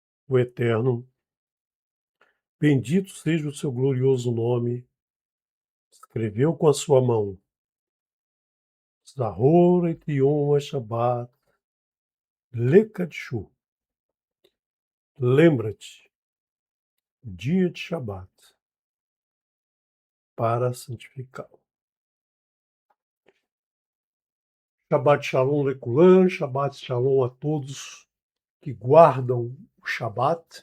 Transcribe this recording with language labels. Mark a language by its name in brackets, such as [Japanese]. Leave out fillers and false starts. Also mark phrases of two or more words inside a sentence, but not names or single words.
[Portuguese] o Eterno. Bendito seja o seu glorioso nome. Escreveu com a sua mão. [Hebrew] זכור את יום השבת. Lekadshu. [Portuguese] Lembra-te, dia de Shabat, para santificá-lo. [Hebrew] שבת שלום לכולם, שבת שלום [Portuguese] a todos que guardam o Shabat.